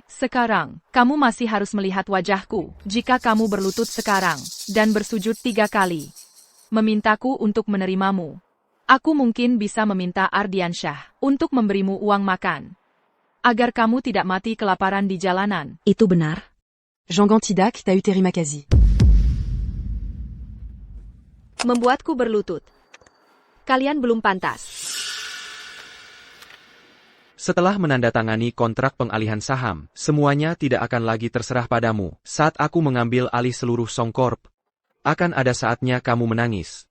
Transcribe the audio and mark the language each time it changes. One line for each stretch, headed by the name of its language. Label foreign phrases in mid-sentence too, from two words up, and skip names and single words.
Indonesian: Sekarang, kamu masih harus melihat wajahku. Jika kamu berlutut sekarang, dan bersujud 3 kali. Memintaku untuk menerimamu. Aku mungkin bisa meminta Ardiansyah untuk memberimu uang makan. Agar kamu tidak mati kelaparan di jalanan. Itu benar? Jean Gantidak t'a eu terima quasi. Membuatku berlutut. Kalian belum pantas. Setelah menandatangani kontrak pengalihan saham, semuanya tidak akan lagi terserah padamu. Saat aku mengambil alih seluruh Songcorp, akan ada saatnya kamu menangis.